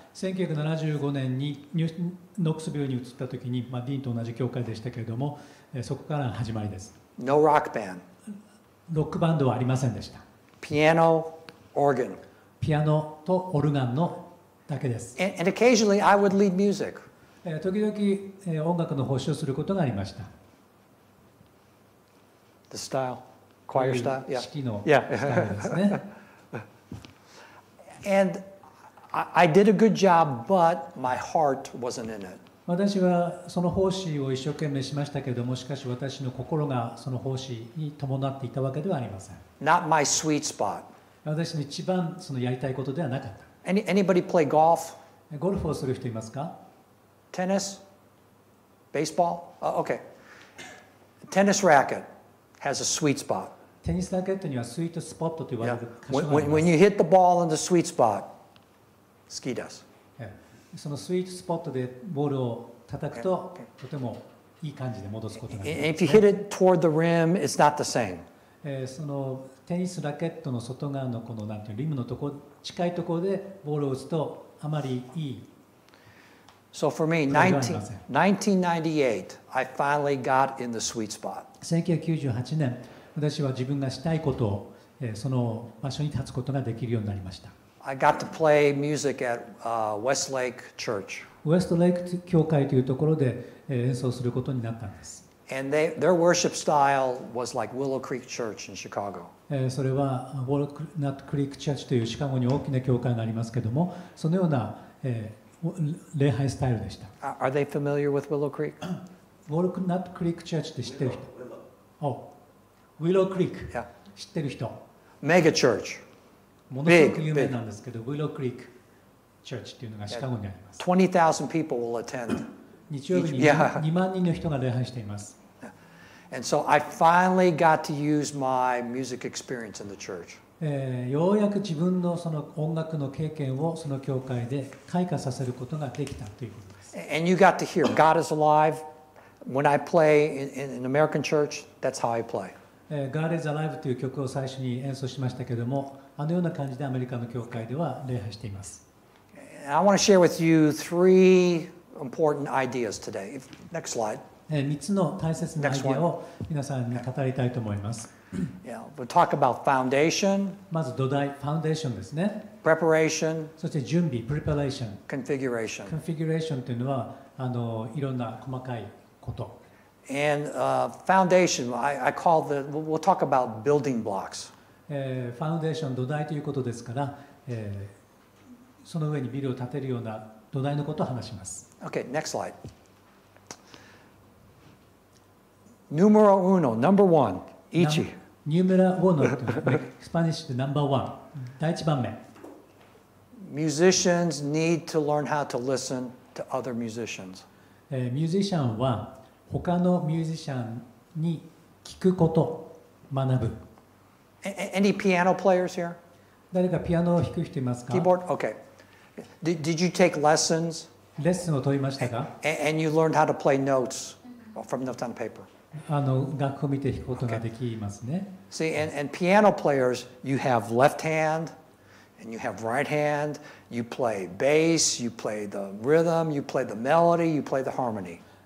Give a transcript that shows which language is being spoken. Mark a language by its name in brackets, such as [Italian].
[Japanese] 1975年にノックスビルに移った時に、ディーンと同じ教会でしたけれども、そこから始まりです。 [English] No rock band. [Japanese] ロックバンドはありませんでした。 [English] Piano, organ. [Japanese] ピアノとオルガンのだけです。 [English] And occasionally I would lead music. [Japanese] 時々音楽の奉仕をすることがありました。 [English] The style, choir style, yeah. [Japanese] 式のスタイルですね。 [English] And I did a good job, but my heart wasn't in it. [Japanese] 私はその奉仕を一生懸命しましたけれども、しかし私の心がその奉仕に伴っていたわけではありません。 [English] Not my sweet spot. [Japanese] 私の一番そのやりたいことではなかった。 [English] Anybody play golf? [Japanese] ゴルフをする人いますか？ [English] Tennis? Baseball? Okay. Tennis racket has a sweet spot. [Japanese] テニスラケットにはスイートスポットと言われる箇所があります。 [English] When you hit the ball in the sweet spot, [Japanese] 好きです。そのスイートスポットでボールを叩くと、とてもいい感じで戻すことができます。 [English] If you hit it toward the rim, it's not the same. [Japanese] そのテニスラケットの外側のこのなんていうリムのとこ近いところでボールを打つとあまりいい。 [English] So for me, 1998, I finally got in the sweet spot. [Japanese] 1998年、私は自分がしたいことをその場所に立つことができるようになりました。 [English] I got to play music at Westlake Church. [Japanese] ウエストレイク教会というところで演奏することになったんです。 [English] And their worship style was like Willow Creek Church in Chicago. [Japanese] それはウォルナットクリークチャーチというシカゴに大きな教会がありますけれども、そのような礼拝スタイルでした。 [English] Are they familiar with Willow Creek? [Japanese] ウォルナットクリークチャーチって知ってる人？ウィロークリーク。 [English] Yeah. [Japanese] 知ってる人。 [English] Mega church. [Japanese] ものすごく有名なんですけど、ウィロークリークチャーチっていうのがシカゴにあります。 [English] 20,000 people will attend. [Japanese] 日曜日に2万人の人が礼拝しています。 [English] And so I finally got to use my music experience in the church. [Japanese] ようやく自分のその音楽の経験をその教会で開花させることができたということです。 [English] And you got to hear God is alive. When I play in an American church, that's how I play. [Japanese] God is alive という曲を最初に演奏しましたけれども、あのような感じでアメリカの教会では礼拝しています。 [English] I want to share with you three important ideas today. Next slide. [Japanese] 3つの大切なアイデアを皆さんに語りたいと思います。 [English] Yeah, we'll talk about foundation. [Japanese] まず土台、ファウンデーションですね。 [English] Preparation. [Japanese] そして準備、preparation。 [English] Configuration. [Japanese] configuration というのは、いろんな細かいこと。 [English] And foundation, I call we'll talk about building blocks. [Japanese] ファウンデーション土台ということですから、その上にビルを建てるような土台のことを話します。 [English] Okay, next slide. [Spanish] Numero uno, [English] number one, ichi. [Japanese] ニューメラ1のスパニッシュでナンバーワン、第1番目。 [English] Musicians need to learn how to listen to other musicians. [Japanese] ミュージシャンは他のミュージシャンに聞くこと、学ぶ。 [English] Any piano players here? [Japanese] 誰かピアノを弾く人いますか？ [English] Keyboard? Okay. Did you take lessons? [Japanese] レッスンを取りましたか？ [English] And you learned how to play notes from notes on paper. [Japanese] 楽譜を見て弾くことができますね。 [English] See, and piano players, you have left hand and you have right hand. You play bass, you play the rhythm, you play the melody, you play the harmony.